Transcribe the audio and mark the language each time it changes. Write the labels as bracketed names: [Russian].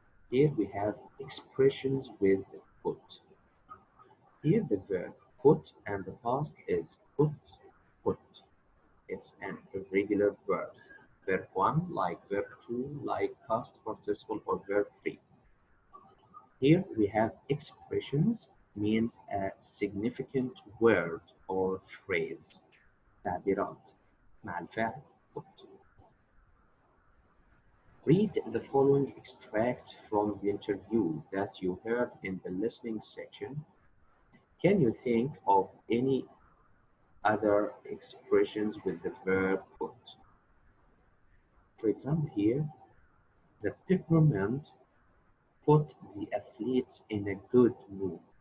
[English] Here we have expressions with put. Here the verb put and the past is put, put. It's an irregular verb. Verb 1 like verb 2 like past participle or verb 3. Here we have expressions means a significant word or phrase. [Arabic] تعبيرات مع الفعل put. [English] Read the following extract from the interview that you heard in the listening section. Can you think of any other expressions with the verb put? For example, here, the peppermint put the athletes in a good mood.